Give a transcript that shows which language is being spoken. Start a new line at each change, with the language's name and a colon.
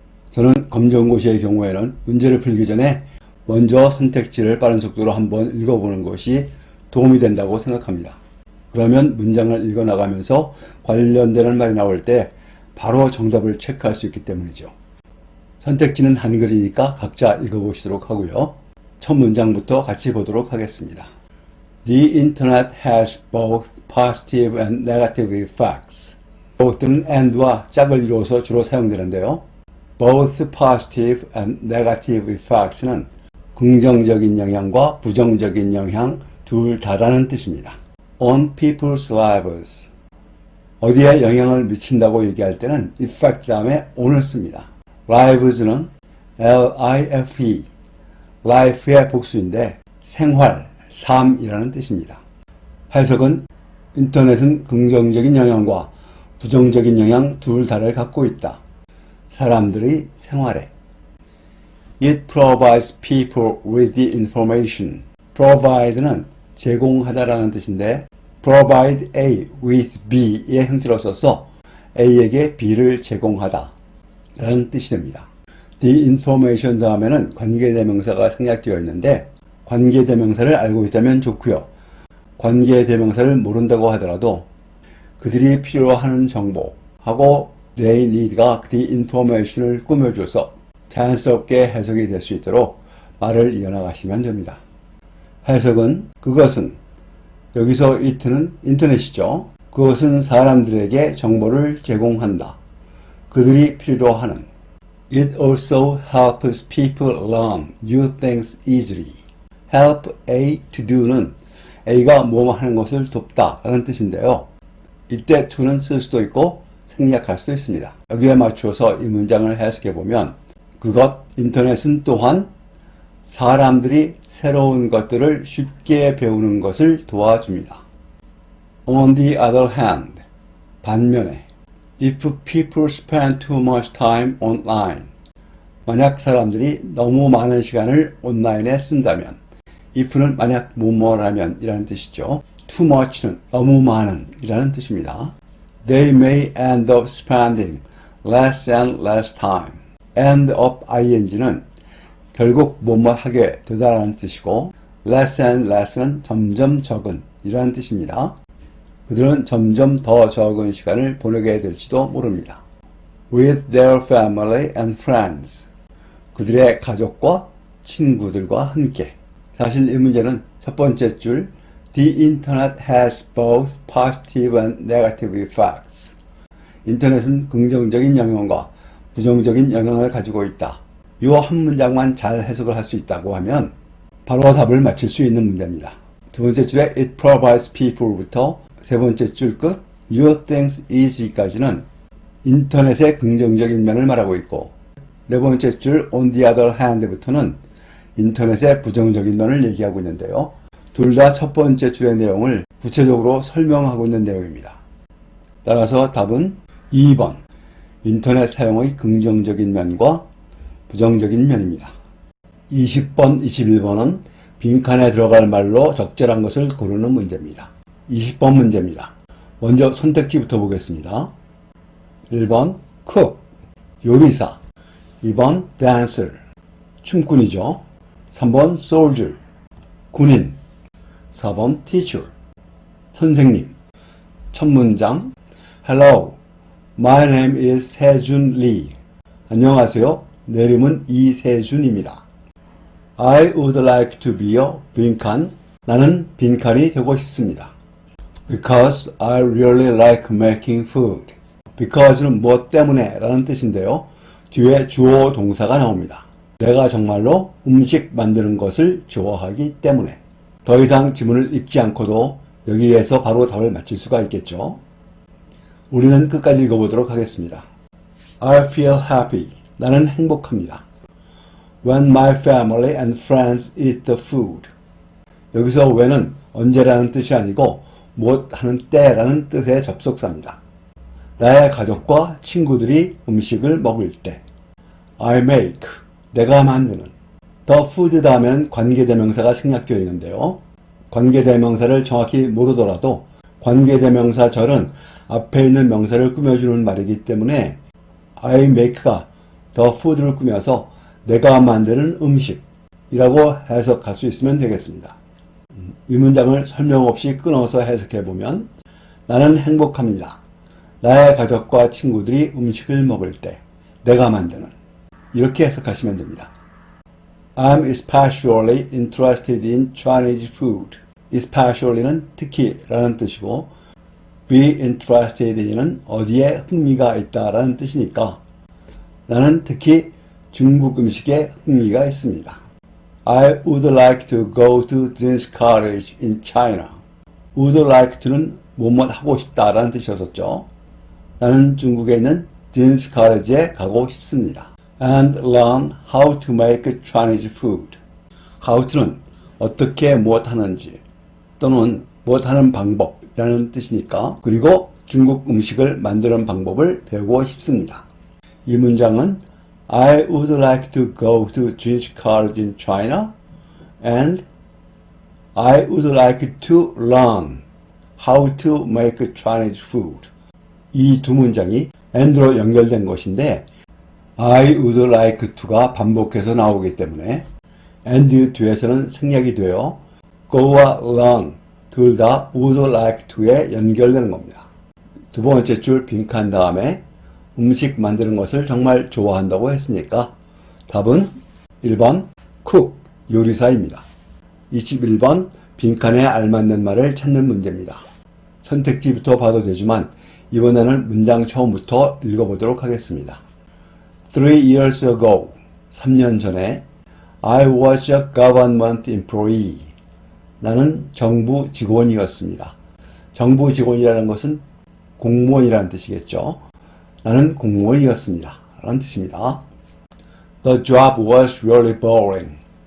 Korean: 저는 검정고시의 경우에는 문제를 풀기 전에 먼저 선택지를 빠른 속도로 한번 읽어보는 것이 도움이 된다고 생각합니다. 그러면 문장을 읽어나가면서 관련되는 말이 나올 때 바로 정답을 체크할 수 있기 때문이죠. 선택지는 한글이니까 각자 읽어보시도록 하고요. 첫 문장부터 같이 보도록 하겠습니다.
English: The Internet has both positive and negative effects.
Korean: both는 and와 짝을 이루어서 주로 사용되는데요.
English: both positive and negative effects
Korean: 는 긍정적인 영향과 부정적인 영향 둘 다라는 뜻입니다.
English: on people's lives.
Korean: 어디에 영향을 미친다고 얘기할 때는 effect 다음에 on을 씁니다. lives는 L-I-F-E, life의 복수인데 생활, 삶이라는 뜻입니다. 해석은 인터넷은 긍정적인 영향과 부정적인 영향 둘 다를 갖고 있다. 사람들의 생활에.
English: It provides people with the information.
Korean: provide는 제공하다라는 뜻인데 provide A with B의 형태로 써서 A에게 B를 제공하다 라는 뜻이 됩니다. The information 다음에는 관계대명사가 생략되어 있는데 관계대명사를 알고 있다면 좋고요. 관계대명사를 모른다고 하더라도 그들이 필요로 하는 정보하고
English: they need
Korean: 가 the information을 꾸며줘서 자연스럽게 해석이 될 수 있도록 말을 이어나가시면 됩니다. 해석은 그것은 여기서 it는 인터넷이죠. 그것은 사람들에게 정보를 제공한다. 그들이 필요로 하는
English: It also helps people learn new things easily.
Korean: help A to do는 A가 뭐뭐 하는 것을 돕다 라는 뜻인데요. 이때 to는 쓸 수도 있고 생략할 수도 있습니다. 여기에 맞추어서 이 문장을 해석해 보면 그것, 인터넷은 또한 사람들이 새로운 것들을 쉽게 배우는 것을 도와줍니다.
English: On the other hand,
Korean: 반면에
English: If people spend too much time online,
Korean: 만약 사람들이 너무 많은 시간을 온라인에 쓴다면 if는 만약 뭐뭐라면 이라는 뜻이죠. too much는 너무 많은 이라는 뜻입니다.
English: They may end up spending less and less time.
Korean: end up ing는 결국 뭐뭐 하게 되다라는 뜻이고 less and less는 점점 적은 이라는 뜻입니다. 그들은 점점 더 적은 시간을 보내게 될지도 모릅니다.
English: With their family and friends.
Korean: 그들의 가족과 친구들과 함께. 사실 이 문제는 첫 번째 줄
English: The internet has both positive and negative effects.
Korean: 인터넷은 긍정적인 영향과 부정적인 영향을 가지고 있다. 이 한 문장만 잘 해석을 할 수 있다고 하면 바로 답을 맞힐 수 있는 문제입니다. 두 번째 줄에
English: It provides people
Korean: 부터 세 번째 줄 끝
English: New things easy
Korean: 까지는 인터넷의 긍정적인 면을 말하고 있고 네 번째 줄
English: On the other hand
Korean: 부터는 인터넷의 부정적인 면을 얘기하고 있는데요. 둘 다 첫 번째 줄의 내용을 구체적으로 설명하고 있는 내용입니다. 따라서 답은 2번 인터넷 사용의 긍정적인 면과 부정적인 면입니다. 20번, 21번은 빈칸에 들어갈 말로 적절한 것을 고르는 문제입니다. 20번 문제입니다. 먼저 선택지부터 보겠습니다. 1번 cook, 요리사. 2번 dancer, 춤꾼이죠. 3번 soldier, 군인. 4번 teacher, 선생님.
English: 첫 문장 Hello, my name is 세준 Lee.
Korean: 안녕하세요. 내 이름은 이세준입니다.
English: I would like to be a 빈칸.
Korean: 나는 빈칸이 되고 싶습니다.
English: Because I really like making food.
Korean: Because는 뭐 때문에 라는 뜻인데요. 뒤에 주어 동사가 나옵니다. 내가 정말로 음식 만드는 것을 좋아하기 때문에. 더 이상 지문을 읽지 않고도 여기에서 바로 답을 맞힐 수가 있겠죠. 우리는 끝까지 읽어보도록 하겠습니다.
English: I feel happy.
Korean: 나는 행복합니다.
English: When my family and friends eat the food.
Korean: 여기서 when은 언제라는 뜻이 아니고 못 하는 때라는 뜻의 접속사입니다. 나의 가족과 친구들이 음식을 먹을 때.
English: I make.
Korean: 내가 만드는. The food 다음에는 관계대명사가 생략되어 있는데요. 관계대명사를 정확히 모르더라도 관계대명사절은 앞에 있는 명사를 꾸며주는 말이기 때문에 I make가 the food를 꾸며서 내가 만드는 음식이라고 해석할 수 있으면 되겠습니다. 이 문장을 설명 없이 끊어서 해석해보면 나는 행복합니다. 나의 가족과 친구들이 음식을 먹을 때 내가 만드는 이렇게 해석하시면 됩니다.
English: I'm especially interested in Chinese food.
Korean: especially는 특히 라는 뜻이고 be interested in은 어디에 흥미가 있다라는 뜻이니까 나는 특히 중국 음식에 흥미가 있습니다.
English: I would like to go to this college in China. would like to는
Korean: 뭐뭐 하고 싶다라는 뜻이었었죠. 나는 중국에 있는 진스 카레지에 가고 싶습니다.
English: And learn how to make Chinese food.
Korean: how to는 어떻게 무엇 하는지 또는 무엇 하는 방법이라는 뜻이니까 그리고 중국 음식을 만드는 방법을 배우고 싶습니다. 이 문장은
English: I would like to go to Jin's College in China and I would like to learn how to make Chinese food.
Korean: 이 두 문장이 and로 연결된 것인데 I would like to가 반복해서 나오기 때문에 and 뒤에서는 생략이 되어 go와 learn 둘 다 would like to에 연결되는 겁니다. 두 번째 줄 빈칸 다음에 음식 만드는 것을 정말 좋아한다고 했으니까 답은 1번 cook 요리사입니다. 21번 빈칸에 알맞는 말을 찾는 문제입니다. 선택지부터 봐도 되지만 이번에는 문장 처음부터 읽어보도록 하겠습니다.
English: 3 years ago,
Korean: 3년 전에
English: I was a government employee.
Korean: 나는 정부 직원이었습니다. 정부 직원이라는 것은 공무원이라는 뜻이겠죠. 나는 공무원이었습니다. 라는 뜻입니다.
English: The job was really boring.